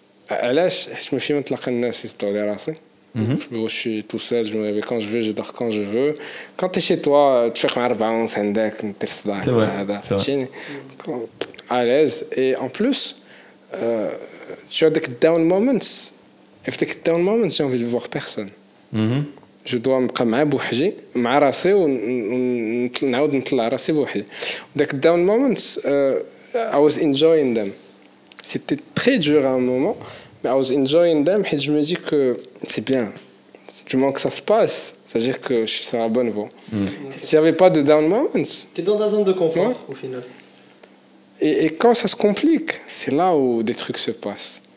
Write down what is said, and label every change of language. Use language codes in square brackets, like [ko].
[ar] علاش حيت ما في ما نتلاقى الناس يصدعوا راسي. [fr] Je suis tout seul, je me réveille quand je veux, je dors quand je veux. Quand tu es chez toi, tu fais comme un [ar] عندك دير صداع هذا فهمتيني [fr] à l'aise. Et en plus, tu as des down moments. Et des down moments, j'ai envie de voir personne. Je dois [ar] نبقى مع بوحدي مع راسي ونعاود نطلع راسي بوحدي. [en] داك down moments, I was enjoying them. [fr] C'était très dur à un moment, mais [en] I was enjoying them [fr] et je me dis que c'est bien. Du moment que ça se passe, c'est-à-dire que je suis sur la bonne voie. S'il n'y avait pas de down moments... Tu es dans la zone de confort, au final. Et quand ça se complique, c'est là où des trucs se passent.